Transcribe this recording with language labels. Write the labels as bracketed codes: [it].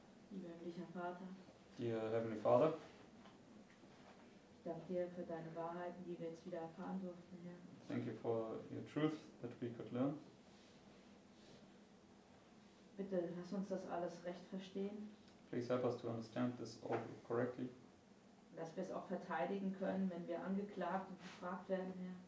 [de] Lieber himmlischer Vater, [en] Dear Heavenly Father, [de] ich danke dir für deine Wahrheiten, die wir jetzt wieder erfahren durften, Herr. [en] thank you for your truth that we could learn. [de] Bitte lass uns das alles recht verstehen, [en] Please help us to understand this all correctly, [de] dass wir es auch verteidigen können, wenn wir angeklagt und gefragt werden, Herr.